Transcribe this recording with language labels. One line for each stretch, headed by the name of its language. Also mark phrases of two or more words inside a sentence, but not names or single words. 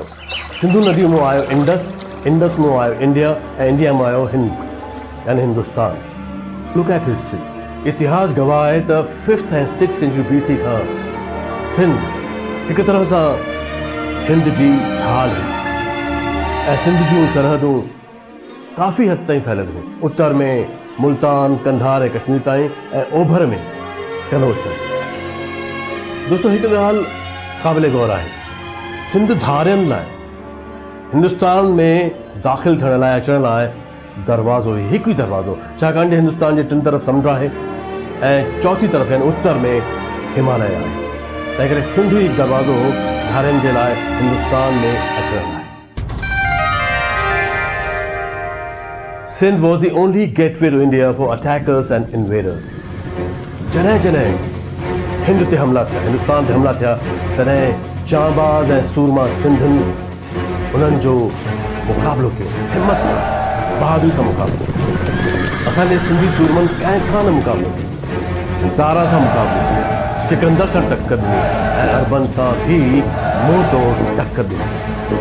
Sindhi: सिंधु नदी मां आयो इंडस, इंडस मां आयो इंडिया ऐं इंडिया मां आयो हिंद यानी हिंदुस्तान।
English: look at history.
Sindhi: इतिहास गवाह आहे त 5th ऐं 6th
English: century BC
Sindhi: खां सिंध हिकु तरह सां हिंद जी ढाल हुई ऐं सिंध जूं सरहदूं काफ़ी हद ताईं फैलियल हुयूं। उत्तर में मुल्तान, कंधार ऐं कश्मीर ताईं ऐं ओभर में कनौज ताईं। दोस्तों, हिकु ॻाल्हि क़ाबिल गौर आहे, सिंध धारियनि लाइ हिंदुस्तान में दाख़िल थियण लाइ अचण लाइ दरवाज़ो हिकु ई दरवाज़ो, छाकाणि त हिंदुस्तान जे 3 तरफ़ समुंड आहे ऐं चौथी तरफ़ यानी उत्तर में हिमालय आहे। तंहिं करे सिंध ई दरवाज़ो धारियनि जे लाइ हिंदुस्तान में अचण लाइ।
English: Sindh was the only gateway to India for attackers and invaders.
Sindhi: जॾहिं जॾहिं हिंद ते हमला थिया, हिंदुस्तान ते हमला थिया, तॾहिं जांबाज़ ऐं सूरमा सिंधियुनि उन्हनि जो मुक़ाबिलो कयो, हिम्मत सां, बहादुरी सां मुक़ाबिलो कयो। असांजे सिंधी सूरमनि कंहिं सां न मुक़ाबिलो कयो, दारा सां मुक़ाबिलो कयो, सिकंदर सां टक्कर ॾिनी ऐं अरबन सां भी मुंहुं तोड़ टक्कर ॾिनी।